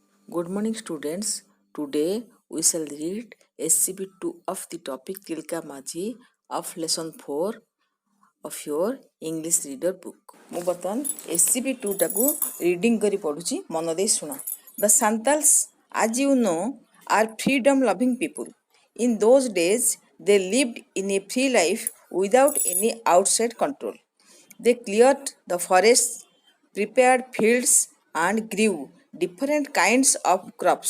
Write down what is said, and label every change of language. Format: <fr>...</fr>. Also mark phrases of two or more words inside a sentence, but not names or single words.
<en>Good morning, students. Today we shall read SCB2 of the topic Tilka Maji of lesson 4 of your English reader book.</en> <or>ମୁଁ ବର୍ତ୍ତମାନ SCB2 ଟାକୁ ରିଡିଂ କରି ପଢୁଛି ମନ ଦେଇ ଶୁଣ.</or> <en>The Santals, as you know, are freedom loving people. In those days, they lived in a free life without any outside control. They cleared the forests, prepared fields, and grew different kinds of crops.</en>